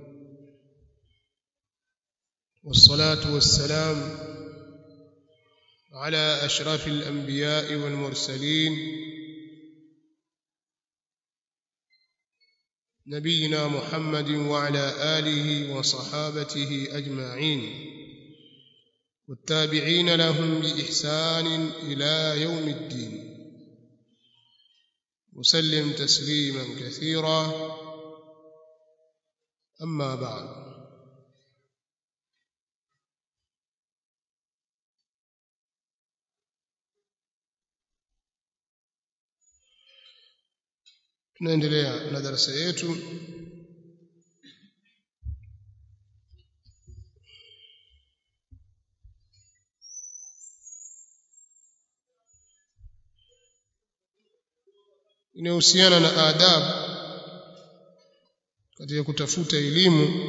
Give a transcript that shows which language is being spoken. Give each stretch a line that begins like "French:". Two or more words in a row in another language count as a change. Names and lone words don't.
Arabic: والصلاة والسلام على أشرف الأنبياء والمرسلين نبينا محمد وعلى آله وصحابته أجمعين، والتابعين لهم بإحسان إلى يوم الدين، وسلم تسليما كثيرا. أما بعد،
Swahili: tunaendelea na darasa yetu inayohusiana na adabu katika kutafuta elimu.